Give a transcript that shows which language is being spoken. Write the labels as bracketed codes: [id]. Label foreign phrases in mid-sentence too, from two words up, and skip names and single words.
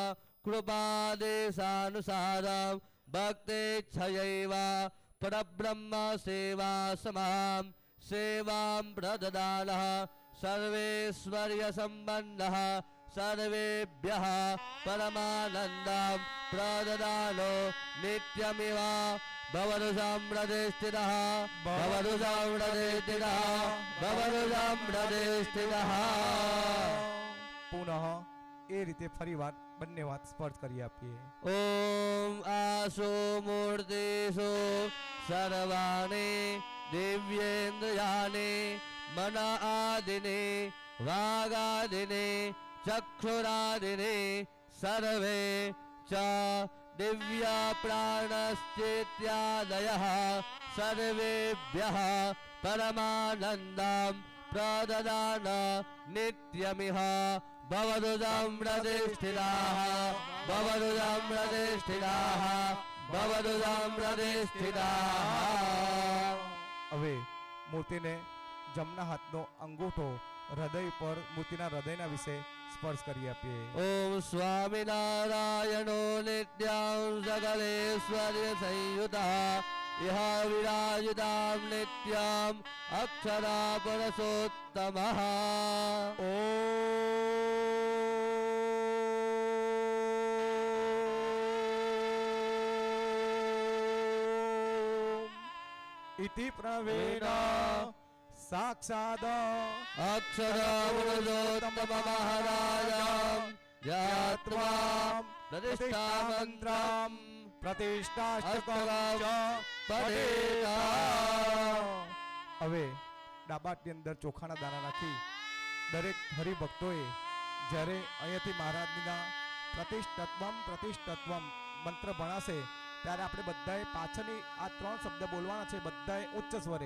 [sa] कृपादेशानुसारं भक्तेच्छयैव परब्रह्म सेवा समां सेवां प्रददानः सर्वेश्वर्य संबंधः सर्वेभ्यः परमानन्दं प्रददानो नित्यमिव भवतु संप्रतिष्ठितः भवतु संप्रतिष्ठितः भवतु संप्रतिष्ठितः। [gu] પુનઃ એ રીતે ફરીવાર બંને હાથ સ્પર્શ કરી આપીએ. [sa] ओम आसो मूर्तिषु सर्वाणि दिव्येन्द्रियाणि मन आदिने वागादिने चक्षुरादिने सर्वे च दिव्य प्राणश्चेत्यादयः सर्वेभ्यः परमानन्दं प्रददान नित्यमिह भवतु संप्रतिष्ठिताः भवतु संप्रतिष्ठिताः भवतु संप्रतिष्ठिताः। [gu] હવે મૂર્તિને જમણા હાથનો અંગૂઠો હૃદય પર મૂર્તિના હૃદયના વિશે સ્પર્શ કરી આપીએ. [sa] ओम स्वामिनारायणो नित्यं सकलेश्वर्य संयुतः इह विराजितां नित्यम् अक्षरा पुरुषोत्तमः। इति प्रवीण साक्षाद अक्षर पुरुषोत्तम महाराजं ज्ञात्वा प्रतिष्ठा मंत्रं प्रतिष्ठाष्टकं पठेता। [gu] હવે ડાબાટની અંદર ચોખાના દાણા રાખી દરેક હરિભક્તોએ જ્યારે અહીંયાથી મહારાજના પ્રતિષ્ઠત્વમ પ્રતિષ્ઠત્વમ મંત્ર ભણાશે ત્યારે આપણે બધાએ પાછળની આ 3 શબ્દ બોલવાના છે, બધાએ ઉચ્ચ સ્વરે.